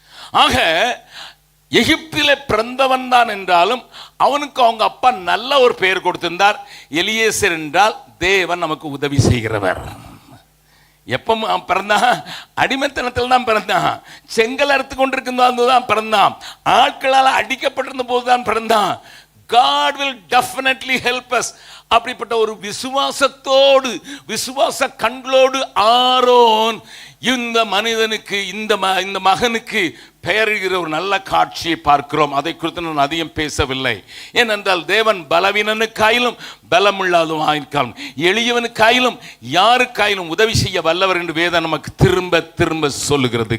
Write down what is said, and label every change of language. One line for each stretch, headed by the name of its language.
Tamil: ஆக எகிப்திலே பிறந்தவன் தான் என்றாலும் அவனுக்கு அவங்க அப்பா நல்ல ஒரு பெயர் கொடுத்திருந்தார். எலியேசர் என்றால் தேவன் நமக்கு உதவி செய்கிறவர். எப்போ பிறந்தான்? அடிமைத்தனத்தில் தான் பிறந்தான். செங்கல் அறுத்து கொண்டிருக்கும் தான் பிறந்தான். ஆட்களால் அடிக்கப்பட்டிருந்த போது தான் பிறந்தான்.
English: God will definitely help us.
Tamil: அப்படிப்பட்ட ஒரு விசுவாசத்தோடு, விசுவாச கண்களோடு ஆரோன் இந்த மனிதனுக்கு, இந்த மகனுக்கு பெயரிடுகிற ஒரு நல்ல காட்சியை பார்க்கிறோம். அதை குறித்து நான் அதிகம் பேசவில்லை. ஏனென்றால் தேவன் பலவீனனுக்காயிலும் பலமுள்ளாதவனுக்காயிலும் எளியவனுக்காயிலும் யாருக்காயிலும் உதவி செய்ய வல்லவர் என்று வேதம் நமக்கு திரும்ப திரும்ப சொல்லுகிறது.